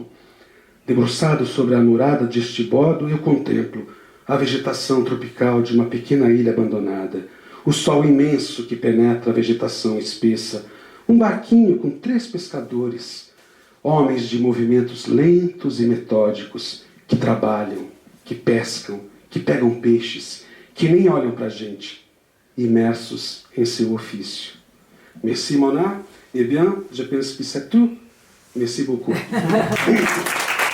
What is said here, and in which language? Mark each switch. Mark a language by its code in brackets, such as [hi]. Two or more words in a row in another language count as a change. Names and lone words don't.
[pt] Debruçado sobre a murada de Estibodo, eu contemplo a vegetação tropical de uma pequena ilha abandonada, o sol imenso que penetra a vegetação espessa, um barquinho com 3 pescadores, homens de movimentos lentos e metódicos, que trabalham, que pescam, que pegam peixes, que nem olham para a gente, imersos em seu ofício. [fr] Merci, Mona. Eh bien, je pense que c'est tout. Merci beaucoup.